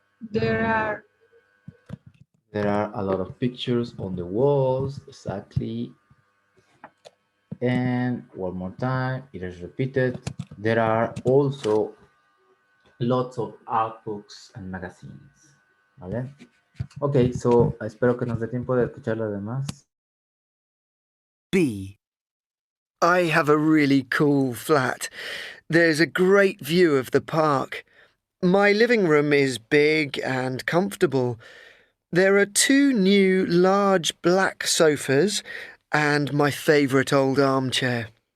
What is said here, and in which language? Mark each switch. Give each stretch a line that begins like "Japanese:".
English: There are. There are a lot of pictures on the walls, exactly. And one more time, it is repeated. There are also lots of art books and magazines.
Spanish: ¿Vale? Ok, so espero que nos dé tiempo de escuchar lo demás.
English: B. I have a really cool flat. There's a great view of the park. My living room is big and comfortable. There are 2 new large black sofas and my favourite old armchair.